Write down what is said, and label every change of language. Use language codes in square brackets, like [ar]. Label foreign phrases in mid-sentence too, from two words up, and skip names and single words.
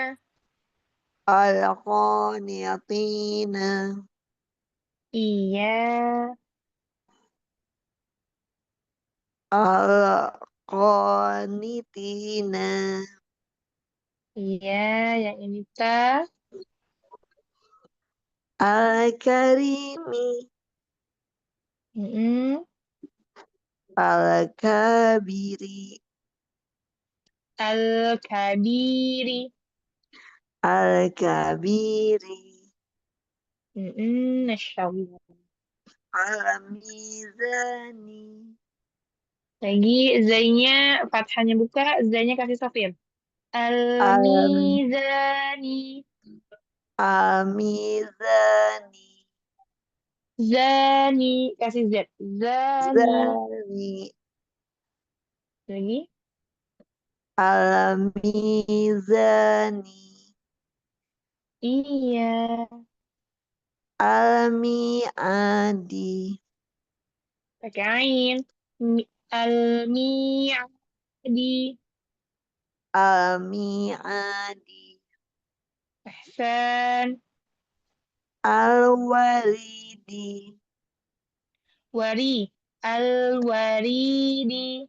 [ar] al-qanitina, [id] Iya, [ar] al-qanitina, [id] iya, yang ini ta. [ar] al-karimi, Mm-mm. al-kabiri, Al-kabiri. al-kabiri, ما شاء الله. al-mizani, [id] Lagi zainya fathahnya buka, zainya kasih sofir. [ar] al- Al-mizani. al-mizani, [id] Zani. Kasih Z. Zani. [ar] zani, [id] Lagi. [ar] al-mizani, [id] Iya. [ar] al-mi'adi, [id] Pakai ain. [ar] Al-mi'adi. al-mi'adi, Ahsan. al-waridi, Wari. Al-waridi.